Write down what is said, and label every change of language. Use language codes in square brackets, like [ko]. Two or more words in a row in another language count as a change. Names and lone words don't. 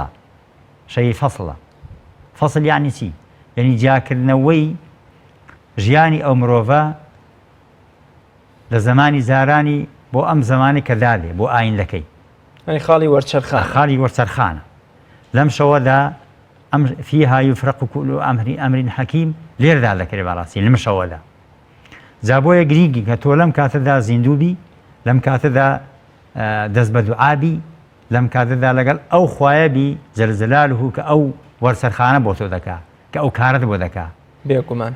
[ckb] شەوی فەسڵە. فەسڵ یعنی چی؟ یعنی جاکردنەوەی ژیانی ئەو مرۆڤە لە زمانی زارانی بۆ ئەم زمانی کە دادێ بۆ ئایندەکەی. خاڵی وەرچەرخان خاڵی وەرچەرخانە. لەم شەوەدا [ar] فيها يفرق كل أمر حكيم [ckb] لێردا دەکرێت بەڕاستی لەم شەوەدا. جا بۆیە گرینگی کە تۆ لەم کاتەدا زیندووبی، لەم کاتەدا دەست بە دوعابی، لەم کاتەدا لەگەڵ ئەو خوایەبی جەلجەلالوه کە ئەو وەرسەرخانە بۆ تۆ دەکا، کە ئەو کارت بۆ دەکا. بێگومان